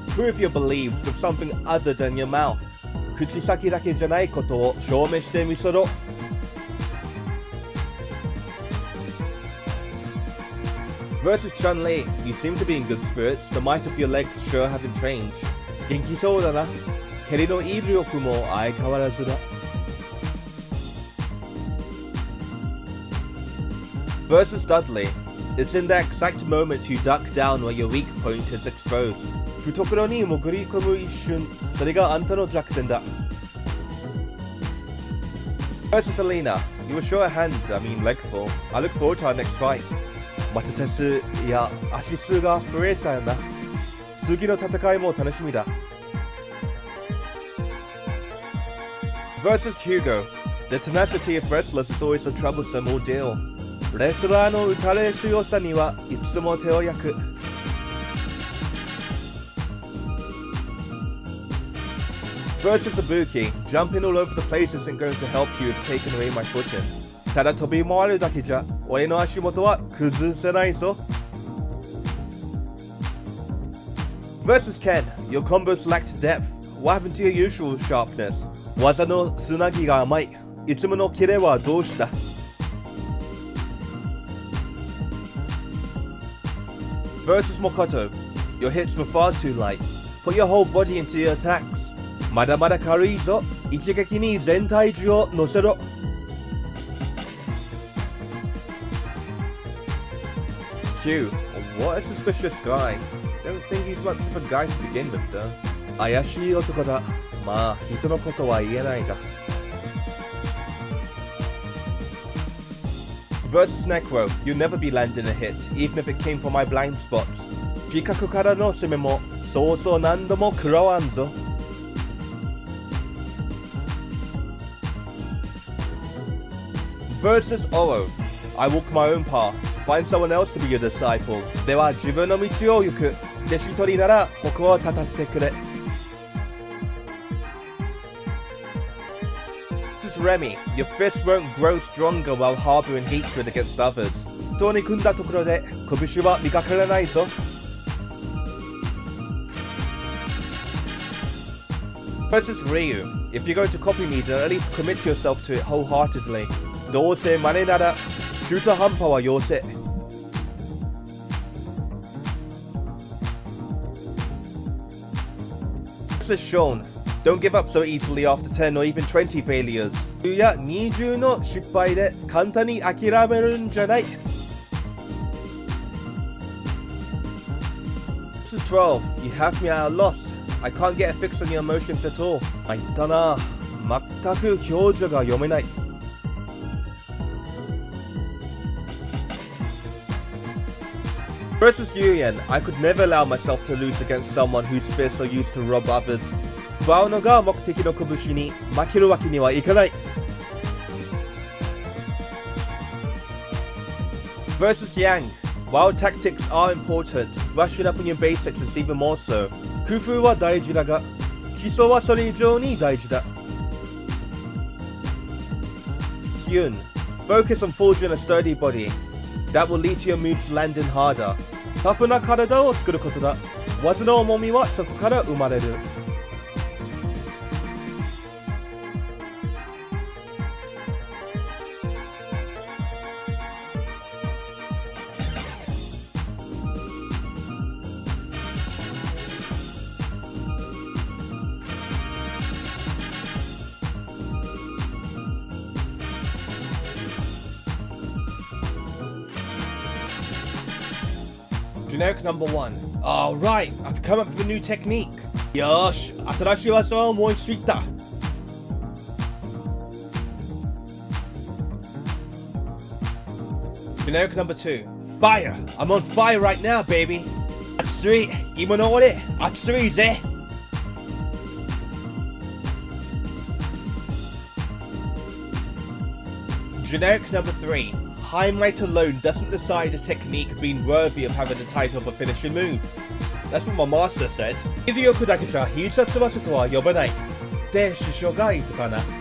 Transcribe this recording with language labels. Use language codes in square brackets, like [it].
[en] Prove your beliefs with something other than your mouth. [ja] 口先だけじゃないことを証明してみせろ。 [en] versus Chun-Li. You seem to be in good spirits. The might of your legs sure haven't changed. [ja] 元気そうだな。蹴りの威力も相変わらずだ。 [en] versus Dudley. It's in that exact moment you duck down where your weak point is exposed. [ja] 懐に潜り込む一瞬、それがあんたの弱点だ。 [en] versus Elena. You were leg full. I look forward to our next fight. [ja] また手数、いや、足数が増えたよな。次の戦いも楽しみだ。 [en] versus Hugo. The tenacity of wrestlers is always a troublesome ordeal. [ja] レスラーの打たれ強さにはいつも手を焼く。 [en] versus Ibuki. Jumping all over the place isn't going to help you if taking away my footing. [ja] ただ飛び回るだけじゃ俺の足元は崩せないぞ。 [en] versus Ken. Your combos lacked depth. What happened to your usual sharpness? [ja] 技のつなぎが甘い。いつものキレはどうした？ [en] versus Makoto. Your hits were far too light. Put your whole body into your attacks. [ja] まだまだ軽いぞ。一撃に全体重を乗せろ。 [en] Q. What a suspicious guy. Don't think he's much of a guy to begin with, though. [ja] 怪しい男だ。まあ、人のことは言えないが。 [en] versus Necro. You'll never be landing a hit, even if it came from my blind spots. [ja] 視覚からの攻めもそうそう何度も食らわんぞ。 [en] versus Oro. I walk my own path. Find someone else to be your disciple. [ja] では自分の道を行く。弟子取りなら矛をたたってくれ。 [en] Remy, your fists won't grow stronger while harboring hatred against others. [ja] 人に組んだところで拳は磨かれないぞ。 [en] versus Ryu. If you're going to copy me, then at least commit yourself to it wholeheartedly. [ja] どうせ真似なら中途半端はよせ。 [en] versus Sean. Don't give up so easily after 10 or even 20 failures. [ja] 10や20の失敗で簡単に諦めるんじゃない。 [en] This is 12. You have me at a loss. I can't get a fix on your emotions at all. [ja] あ、言ったな。全く表情が読めない。 [en] versus Urien. I could never allow myself to lose against someone whose fists are used to rob others. [ja] 奪うのが目的の拳に負けるわけにはいかない。 [en] versus Yang. While tactics are important, brushing up on your basics is even more so. [ja] 工夫は大事だが、基礎はそれ以上に大事だ。 [en] Yun. Focus on forging a sturdy body. That will lead to your moves landing harder. [ja] タフな体を作ることだ。技の重みはそこから生まれる。 [en] Generic number 1. Alright, I've come up with a new technique. [ja] よし、新しい技を思いついた。 [en] Generic number 2. Fire! I'm on fire right now, baby! [ja] 熱い!今の俺、熱いぜ! [en] Generic number 3. High might alone doesn't decide a technique being worthy of having the title of a finishing move. That's what my master said. [ja] 威力だけじゃ必殺技とは呼ばない。って師匠が言ったかな。